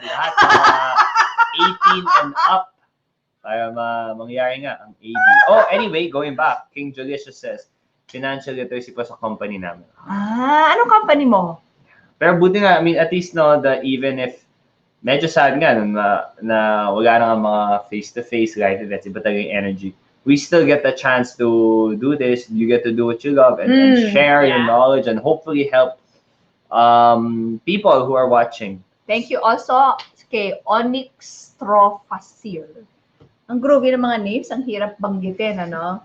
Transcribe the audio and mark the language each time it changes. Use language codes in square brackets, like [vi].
[tl] Lahat ng mga 18 and up para mangyari nga ang AD. [en] Oh, anyway, going back, King Delicious says, financial literacy [tl] po sa company namin. Anong company mo? Pero buti nga, [en] I mean, at least [tl] no, that even if medyo sad nga na wala na nga mga face-to-face live events, iba talaga yung energy. [en] We still get the chance to do this. You get to do what you love and share your knowledge and hopefully help people who are watching. Thank you also kay Onyx Trofasir. [tl] Ang groovy ng mga names, ang hirap banggitin, ano?